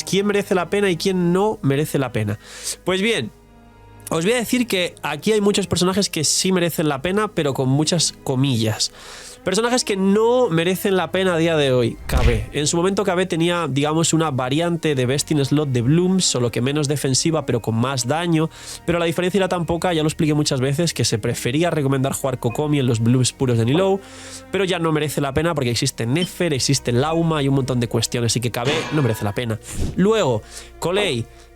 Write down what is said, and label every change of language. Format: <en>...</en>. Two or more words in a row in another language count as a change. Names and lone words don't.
<es>¿Quién merece la pena y quién no merece la pena? Pues bien, os voy a decir que aquí hay muchos personajes que sí merecen la pena, pero con muchas comillas. Personajes que no merecen la pena a día de hoy. KB. En su momento KB tenía, digamos, una variante de</es> <en>best in slot</en> <es>de Bloom, solo que menos defensiva, pero con más daño. Pero la diferencia era tan poca, ya lo expliqué muchas veces, que se prefería recomendar jugar Kokomi en los Blooms puros de Nilou, pero ya no merece la pena porque existe Nefer, existe Lauma y un montón de cuestiones, así que KB no merece la pena. Luego, Colei.</es>